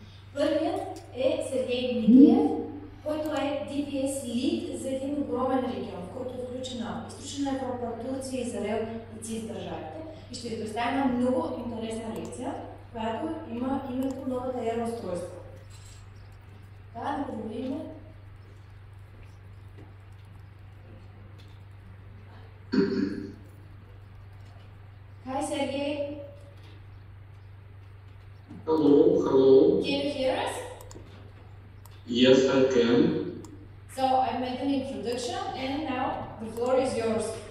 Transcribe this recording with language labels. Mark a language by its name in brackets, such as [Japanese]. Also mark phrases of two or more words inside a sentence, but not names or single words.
[Bulgarian] Първият е Сергей Дмитриев, който е [English] DPS Lead [Bulgarian] за един огромен регион, в който е включена Източна Европа, Турция, Израел и ЦИС държавите. И ще ви представя една много интересна лекция, която има името новата ера устройство. Да го видим. [English] Hi Sergey. Hello, hello. Can you hear us? Yes, I can. So I made an introduction and now the floor is yours.